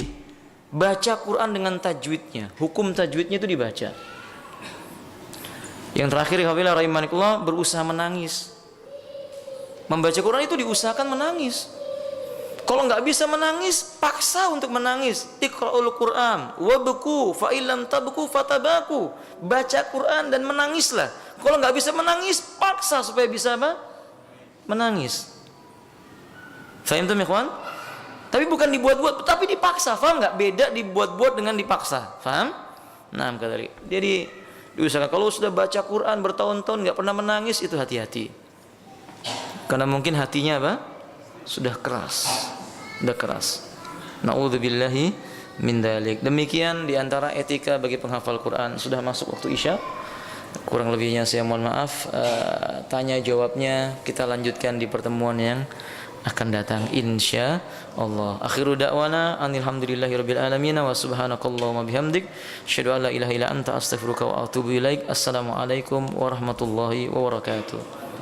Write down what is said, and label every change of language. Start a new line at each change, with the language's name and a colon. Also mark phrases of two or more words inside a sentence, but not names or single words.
Indonesian: Baca Quran dengan tajwidnya. Hukum tajwidnya itu dibaca. Yang terakhir
Arabic: إخوة الله رحمكم الله,
Indonesian: berusaha menangis. Membaca Quran itu diusahakan menangis. Kalau nggak bisa menangis, paksa untuk menangis.
Arabic: اقرؤوا القرآن وابكوا فإن لم تبكوا فتباكوا.
Indonesian: Baca Quran dan menangislah. Kalau nggak bisa menangis, paksa supaya bisa apa? Menangis. Faham tuh ikhwan? Tapi bukan dibuat-buat, tapi dipaksa. Faham nggak? Beda dibuat-buat dengan dipaksa. Faham? Nah, jadi diusahakan. Kalau sudah baca Quran bertahun-tahun nggak pernah menangis, itu hati-hati. Karena mungkin hatinya apa? Sudah keras.
Arabic: نعوذ بالله من ذلك.
Indonesian: Demikian diantara etika bagi penghafal Quran. Sudah masuk waktu Isya. Kurang lebihnya saya mohon maaf. Tanya jawabnya kita lanjutkan di pertemuan yang akan datang
Arabic: إن شاء الله. آخر دعوانا الحمد لله رب العالمين وسبحانك اللهم بحمدك أشهد أن لا إله إلا أنت أستغفرك وأتوب إليك. السلام عليكم ورحمة الله وبركاته.